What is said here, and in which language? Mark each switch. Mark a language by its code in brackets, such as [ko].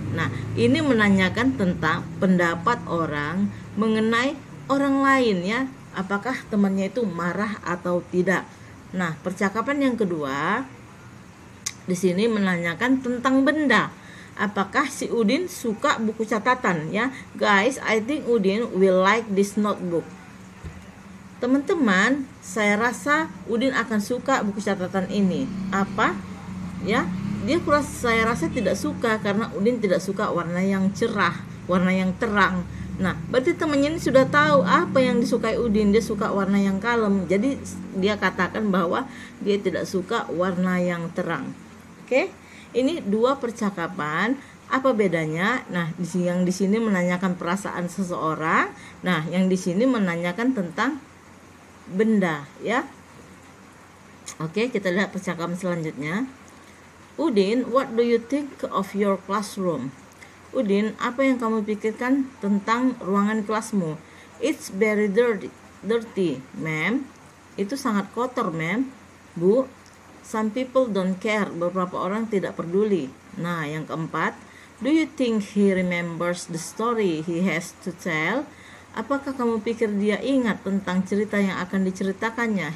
[id] Nah, ini menanyakan tentang pendapat orang mengenai orang lain ya. Apakah temannya itu marah atau tidak. Nah, percakapan yang kedua di sini menanyakan tentang benda. Apakah si Udin suka buku catatan ya? [en] Guys, I think Udin will like this notebook. [id] Teman-teman, saya rasa Udin akan suka buku catatan ini. Apa? Ya, saya rasa tidak suka karena Udin tidak suka warna yang cerah, warna yang terang. Nah, berarti temannya ini sudah tahu apa yang disukai Udin. Dia suka warna yang kalem. Jadi dia katakan bahwa dia tidak suka warna yang terang. Oke? Ini dua percakapan. Apa bedanya? Nah, yang di sini menanyakan perasaan seseorang. Nah, yang di sini menanyakan tentang benda, ya. Oke, kita lihat percakapan selanjutnya. [en] Udin, what do you think of your classroom? [id] Udin, apa yang kamu pikirkan tentang ruangan kelasmu? [en] It's very dirty, ma'am. [id] Itu sangat kotor, [en] ma'am. Bu, some people don't care. [id] Beberapa orang tidak peduli. Nah, yang keempat, [en] do you think he remembers the story he has to tell? [id] Apakah kamu pikir dia ingat tentang cerita yang akan diceritakannya?